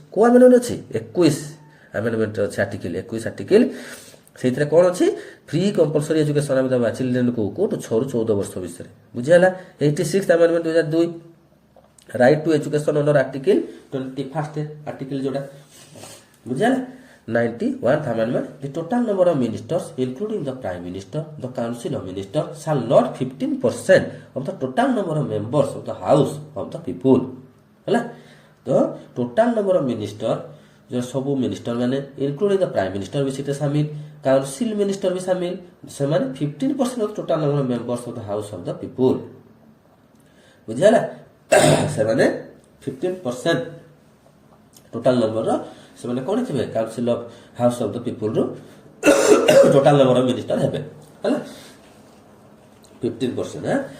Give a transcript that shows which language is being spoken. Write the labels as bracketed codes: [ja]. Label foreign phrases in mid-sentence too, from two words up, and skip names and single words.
[or] କେଉଁ ଆମେଣ୍ଡମେଣ୍ଟ ଅଛି 21 ଆମେଣ୍ଡମେଣ୍ଟରେ ଅଛି [en] article 21 article. [or] ସେଇଥିରେ କ'ଣ ଅଛି [en] free compulsory education [or] ଆମେ ଦେବା ଚିଲଡ୍ରେନ୍କୁ କେଉଁଠୁ 6 ରୁ 14 ବର୍ଷ ଭିତରେ ବୁଝିହେଲା। [en] 86th amendment 2002 right to education under article 21st article [or] ଯେଉଁଟା ବୁଝିହେଲା। [en] 91th amendment the total number of ministers including the prime minister the council of ministers shall not 15% of the total number of members of the house of the people ହେଲା। ତ total number of minister जो [or] ସବୁ ମିନିଷ୍ଟର ମାନେ [en] including the prime minister [or] ବି ସେଟା ସାମିଲ [en] council minister [or] ବି ସାମିଲ ସେମାନେ [en] 15% of total number of members of the house of the people ବୁଝିହେଲା। ସେମାନେ 15% total number [or] ସେମାନେ କ'ଣ ଥିବେ [en] council of house of the people ରୁ total number of minister [or] ହେବେ ହେଲା [en] 15%।